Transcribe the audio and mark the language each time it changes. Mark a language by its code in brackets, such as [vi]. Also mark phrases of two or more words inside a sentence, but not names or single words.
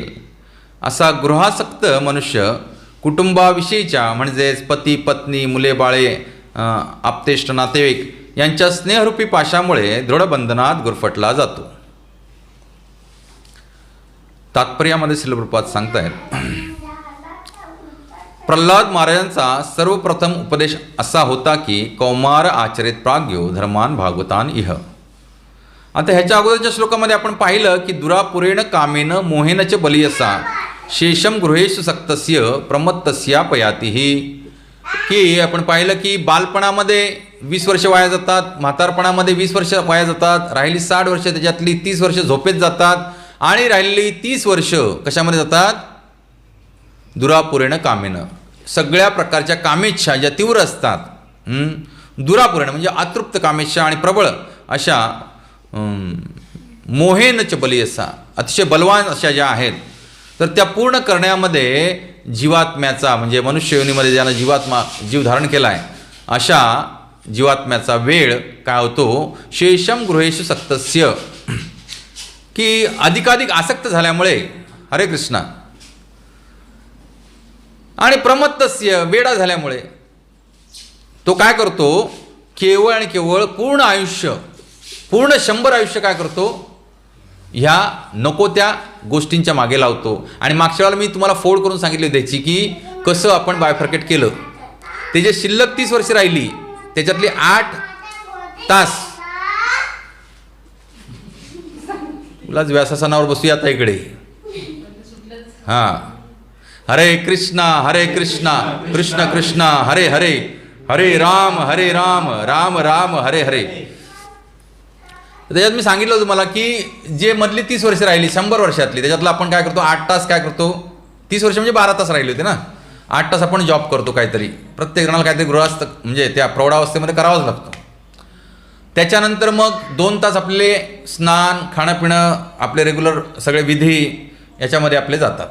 [mr] असा गृहासक्त मनुष्य कुटुंबाविषयीच्या म्हणजेच पती पत्नी मुले बाळे आप्तेष्ट नातेवाईक यांच्या स्नेहरूपी पाशामुळे दृढबंधनात गुरफटला जातो. तात्पर्यामध्ये श्रील प्रभुपाद सांगतायत, प्रल्हाद महाराजांचा सर्वप्रथम उपदेश असा होता की [sa] कौमार आचरित प्राज्ञो धर्मान भागवतान इह. [mr] आता ह्याच्या अगोदरच्या श्लोकामध्ये आपण पाहिलं की [sa] दुरापुरेण कामेन मोहेनच बलियसा शेषम गृहेषु सक्तस्य प्रमत्तस्या पयातीही, [mr] की आपण पाहिलं की बालपणामध्ये 20 वर्ष वाया जातात, म्हातारपणामध्ये 20 वर्ष वाया जातात, राहिली 60 वर्ष त्याच्यातली 30 वर्ष झोपेत जातात आणि राहिलेली 30 वर्ष कशामध्ये जातात? [sa] दुरापुरेण कामेनं, [mr] सगळ्या प्रकारच्या कामेच्छा ज्या तीव्र असतात, दुरापुरेण म्हणजे अतृप्त कामेच्छा आणि प्रबळ अशा [sa] मोहेनच बलियसा [mr] अतिशय बलवान अशा ज्या आहेत, तर त्या पूर्ण करण्यामध्ये जीवात्म्याचा म्हणजे मनुष्य योनीमध्ये ज्यानं जीव धारण केला आहे अशा जीवात्म्याचा वेळ काय होतो? [sa] शेषम गृहेषु सक्तस्य, [mr] की अधिकाधिक आसक्त झाल्यामुळे हरे कृष्णा आणि प्रमत्तस्य वेडा झाल्यामुळे तो काय करतो? केवळ आणि केवळ पूर्ण आयुष्य, पूर्ण 100 आयुष्य काय करतो? ह्या नको त्या गोष्टींच्या मागे लावतो. आणि मागच्या वेळेला मी तुम्हाला फोड करून सांगितले त्याची की कसं आपण बायफर्केट केलं. ते जे शिल्लक 30 वर्ष राहिली त्याच्यातली 8 तास तुलाच व्यासासनावर बसूया आता इकडे. हां, [sa] हरे कृष्णा कृष्ण कृष्ण हरे हरे, हरे राम राम राम हरे हरे. [mr] त्याच्यात मी सांगितलं तुम्हाला की जे मधली 30 वर्ष राहिली 100 वर्षातली त्याच्यातलं आपण काय करतो? 8 तास काय करतो? 30 वर्ष म्हणजे 12 तास राहिले होते ना. 8 तास आपण जॉब करतो काहीतरी, प्रत्येक जणाला काहीतरी गृहस्थ म्हणजे त्या प्रौढावस्थेमध्ये करावाच लागतो. त्याच्यानंतर मग 2 तास आपले स्नान खाणंपिणं आपले रेग्युलर सगळे विधी याच्यामध्ये आपले जातात.